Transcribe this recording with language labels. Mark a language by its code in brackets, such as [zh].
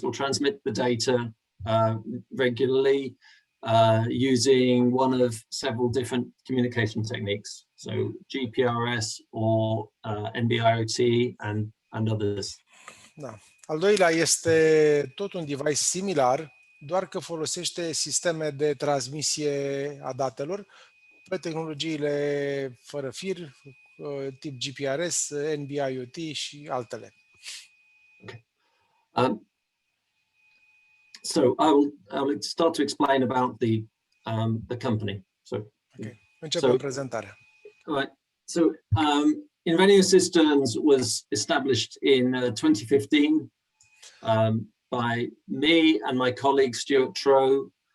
[en] It will transmit the data regularly using one of several different communication techniques, so GPRS or NB-IoT and others. Da. [ro] Al doilea este tot un device similar, doar că folosește sisteme de transmisie a datelor pe tehnologiile fără fir, tip GPRS, NB-IoT și altele. Okay. [en] So I will start to explain about the company. So, [ro] okay. Începem prezentarea. Right. [en] So Invenio Systems was established in 2015 by me and my colleague Stuart Trow.